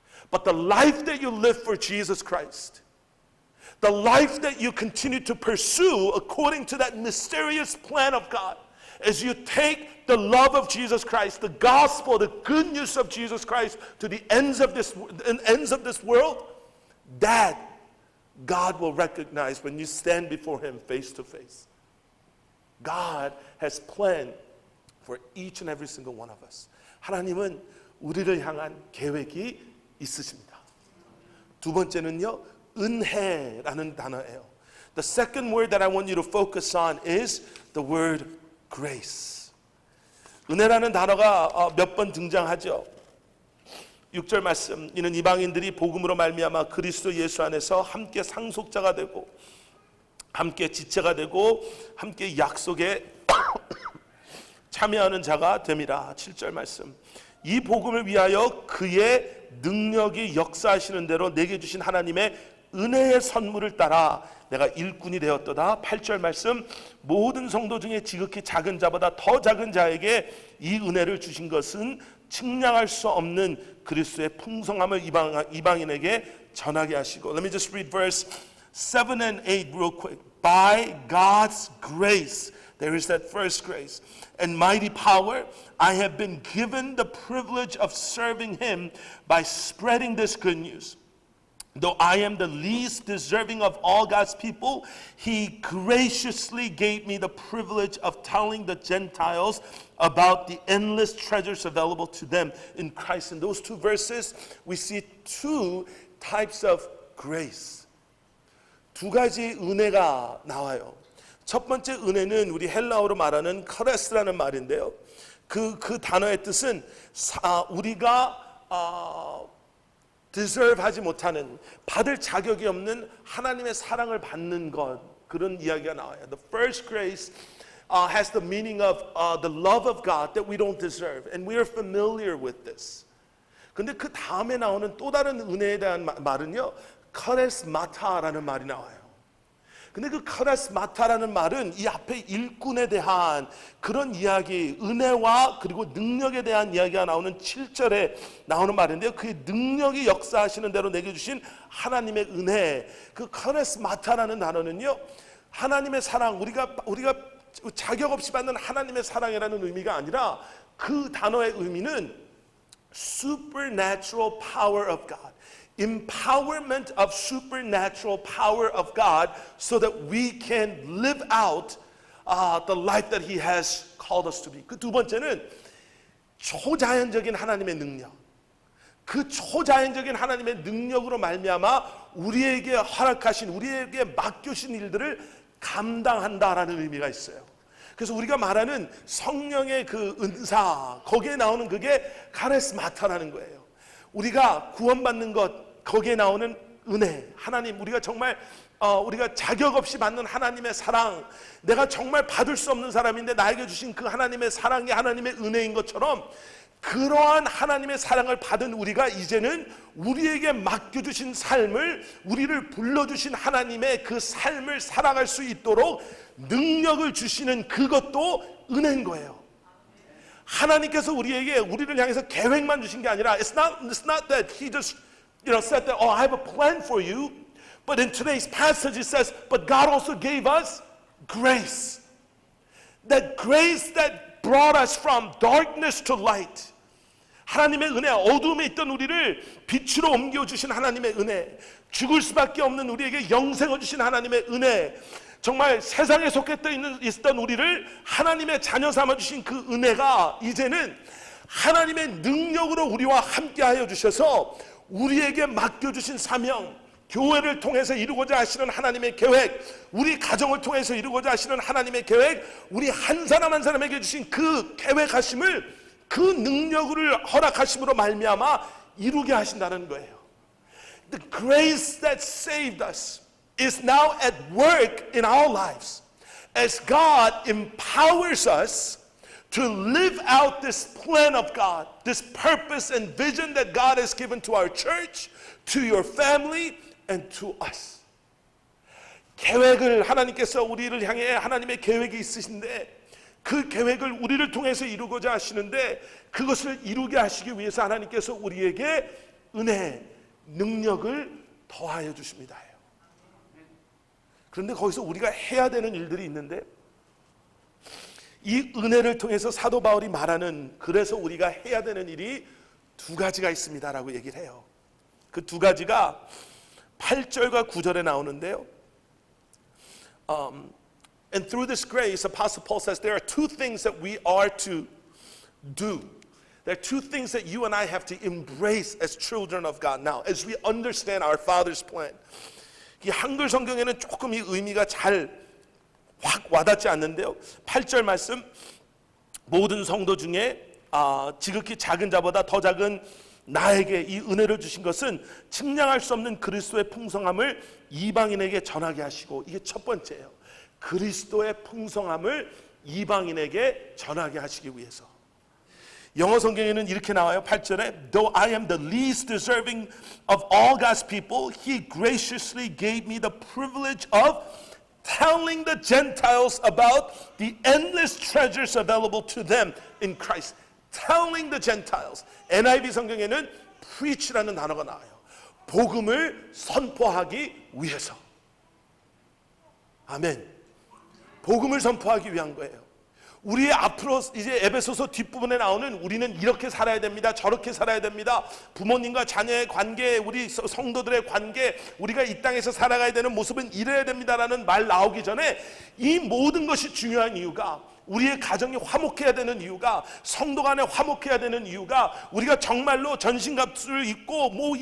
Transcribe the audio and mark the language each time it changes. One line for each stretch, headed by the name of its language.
English: But the life that you live for Jesus Christ, the life that you continue to pursue according to that mysterious plan of God, as you take the love of Jesus Christ, the gospel, the good news of Jesus Christ to the ends of this world, that God will recognize when you stand before Him face to face. God has planned for each and every single one of us.
Korean: 하나님은 우리를 향한 계획이 있으십니다. 두 번째는요, 은혜라는 단어예요.
English: The second word that I want you to focus on is the word grace.
Korean: 은혜라는 단어가 몇 번 등장하죠. 6절 말씀, 이는 이방인들이 복음으로 말미암아 그리스도 예수 안에서 함께 상속자가 되고 함께 지체가 되고 함께 약속에 참여하는 자가 됨이라. 7절 말씀, 이 복음을 위하여 그의 능력이 역사하시는 대로 내게 주신 하나님의 은혜의 선물을 따라 내가 일꾼이 되었도다. 8절 말씀, 모든 성도 중에 지극히 작은 자보다 더 작은 자에게 이 은혜를 주신 것은 측량할 수 없는 그리스도의 풍성함을 이방인에게 전하게 하시고.
English: Let me just read verse 7 and 8 real quick. By God's grace, there is that first grace, and mighty power, I have been given the privilege of serving Him by spreading this good news. Though I am the least deserving of all God's people, He graciously gave me the privilege of telling the Gentiles about the endless treasures available to them in Christ. In those two verses, we see two types of grace.
Korean: 두 가지 은혜가 나와요. 첫 번째 은혜는 우리 헬라어로 말하는 카레스라는 말인데요. 그 단어의 뜻은 우리가 deserve 하지 못하는, 받을 자격이 없는 하나님의 사랑을 받는 것, 그런 이야기가 나와요.
English: The first grace has the meaning of the love of God that we don't deserve, and we are familiar with this.
Korean: 근데 그 다음에 나오는 또 다른 은혜에 대한 말은요, 카레스마타라는 말이 나와요. 근데 그 카레스마타라는 말은 이 앞에 일꾼에 대한 그런 이야기, 은혜와 그리고 능력에 대한 이야기가 나오는 7절에 나오는 말인데요. 그의 능력이 역사하시는 대로 내게 주신 하나님의 은혜. 그 카레스마타라는 단어는요, 하나님의 사랑, 우리가 자격 없이 받는 하나님의 사랑이라는 의미가 아니라 그 단어의 의미는
English: supernatural power of God. empowerment of supernatural power of God so that we can live out the life that He has called us to be.
Korean: 그 두 번째는 초자연적인 하나님의 능력. 그 초자연적인 하나님의 능력으로 말미암아 우리에게 허락하신, 우리에게 맡겨신 일들을 감당한다라는 의미가 있어요. 그래서 우리가 말하는 성령의 그 은사, 거기에 나오는 그게 카리스마타라는 거예요. 우리가 구원받는 것, 거기에 나오는 은혜, 하나님, 우리가 정말 우리가 자격 없이 받는 하나님의 사랑, 내가 정말 받을 수 없는 사람인데 나에게 주신 그 하나님의 사랑이 하나님의 은혜인 것처럼, 그러한 하나님의 사랑을 받은 우리가 이제는 우리에게 맡겨주신 삶을, 우리를 불러주신 하나님의 그 삶을 살아갈 수 있도록 능력을 주시는 그것도 은혜인 거예요. 하나님께서 우리를 향해서 계획만 주신 게 아니라
English: it's not that He just said that, I have a plan for you. But in today's passage it says, but God also gave us grace. That grace that brought us from darkness to light.
Korean: 하나님의 은혜, 어둠에 있던 우리를 빛으로 옮겨주신 하나님의 은혜, 죽을 수밖에 없는 우리에게 영생을 주신 하나님의 은혜, 정말 세상에 속해 있었던 우리를 하나님의 자녀 삼아주신 그 은혜가 이제는 하나님의 능력으로 우리와 함께하여 주셔서 우리에게 맡겨주신 사명, 교회를 통해서 이루고자 하시는 하나님의 계획, 우리 가정을 통해서 이루고자 하시는 하나님의 계획, 우리 한 사람 한 사람에게 주신 그 계획하심을, 그 능력을 허락하심으로 말미암아 이루게 하신다는 거예요.
English: The grace that saved us is now at work in our lives as God empowers us to live out this plan of God, this purpose and vision that God has given to our church, to your family, and to us.
Korean: 계획을, 하나님께서 우리를 향해 하나님의 계획이 있으신데 그 계획을 우리를 통해서 이루고자 하시는데, 그것을 이루게 하시기 위해서 하나님께서 우리에게 은혜, 능력을 더하여 주십니다. 그런데 거기서 우리가 해야 되는 일들이 있는데, 이 은혜를 통해서 사도 바울이 말하는, 그래서 우리가 해야 되는 일이 두 가지가 있습니다라고 얘기를 해요. 그 두 가지가 8절과 9절에 나오는데요.
English: And through this grace, Apostle Paul says there are two things that we are to do. There are two things that you and I have to embrace as children of God now, as we understand our Father's plan.
Korean: 이 한글 성경에는 조금 이 의미가 잘 확 와닿지 않는데요. 8절 말씀, 모든 성도 중에 지극히 작은 자보다 더 작은 나에게 이 은혜를 주신 것은 측량할 수 없는 그리스도의 풍성함을 이방인에게 전하게 하시고, 이게 첫 번째예요. 그리스도의 풍성함을 이방인에게 전하게 하시기 위해서. 영어 성경에는 이렇게 나와요.
English: 8절에 Though I am the least deserving of all God's people, He graciously gave me the privilege of telling the Gentiles about the endless treasures available to them in Christ. Telling the Gentiles.
Korean: NIV 성경에는 preach라는 단어가 나와요. 복음을 선포하기 위해서. 아멘. 복음을 선포하기 위한 거예요. 우리의 앞으로 이제 에베소서 뒷부분에 나오는 우리는 이렇게 살아야 됩니다, 저렇게 살아야 됩니다, 부모님과 자녀의 관계, 우리 성도들의 관계, 우리가 이 땅에서 살아가야 되는 모습은 이래야 됩니다라는 말 나오기 전에 이 모든 것이 중요한 이유가, 우리의 가정이 화목해야 되는 이유가, 성도 간에 화목해야 되는 이유가, 우리가 정말로 전신갑주를 입고